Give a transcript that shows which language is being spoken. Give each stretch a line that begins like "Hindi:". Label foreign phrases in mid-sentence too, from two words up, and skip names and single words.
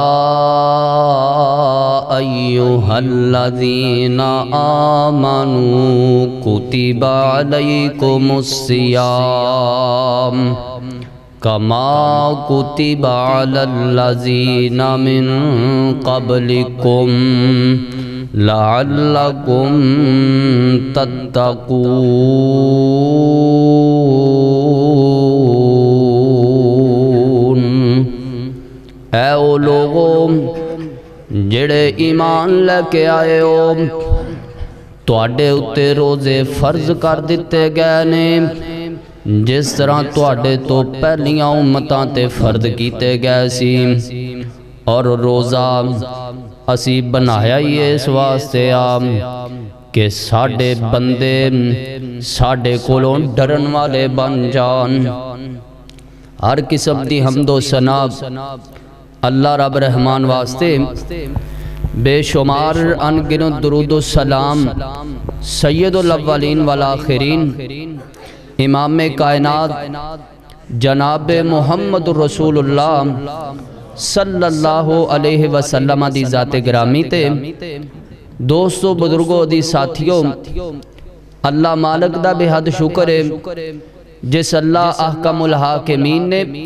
Arabic: ایہا الذین آمنوا کتب علیکم الصیام کما کتب علی الذین من قبلکم لعلکم تتقون۔
Punjabi: اے او لوگوں جڑے ایمان لے کے آئے ہو، تواڈے اتے روزے فرض کر دیتے گئے نے جس طرح تواڈے تو پہلیاں امتاں تے فرض کیتے گئے سی، اور روزہ اسی بنایا ہی اس واسطے کہ ساڈے بندے ساڈے کولوں ڈرن والے بن جان۔ ہر قسم دی حمد و ثنا اللہ رب رحمان واسطے، بے شمار انگنت درود و سلام
Arabic: سید الاولین والآخرین
Punjabi: امام کائنات جناب محمد رسول اللہ
Arabic: صلی اللہ علیہ وسلم
Punjabi: دی ذات گرامی تے دوستو بزرگوں دی ساتھیوں، اللہ مالک دا بے حد شکر ہے جس اللہ
Arabic: احکم الحاکمین
Punjabi: نے